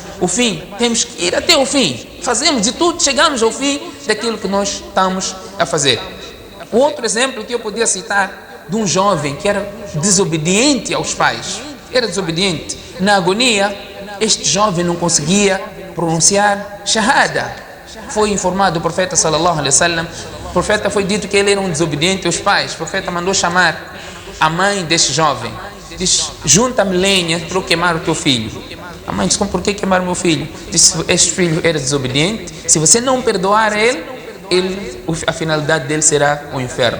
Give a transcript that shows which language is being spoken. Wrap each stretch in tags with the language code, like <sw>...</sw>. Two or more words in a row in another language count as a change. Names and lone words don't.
<pt>O fim, temos que ir até o fim. Fazemos de tudo, chegamos ao fim daquilo que nós estamos a fazer. O outro exemplo que eu podia citar de um jovem que era desobediente aos pais. Era desobediente. Na agonia, este jovem não conseguia pronunciar shahada. Foi informado o profeta</pt> <ar>صلى الله عليه وسلم.</ar> <pt>O profeta foi dito que ele era um desobediente aos pais. O profeta mandou chamar a mãe deste jovem. Diz, junta-me lenha para eu queimar o teu filho. A mãe disse, por que queimar o meu filho? Disse, este filho era desobediente. Se você não perdoar ele, a finalidade dele será o inferno.</pt>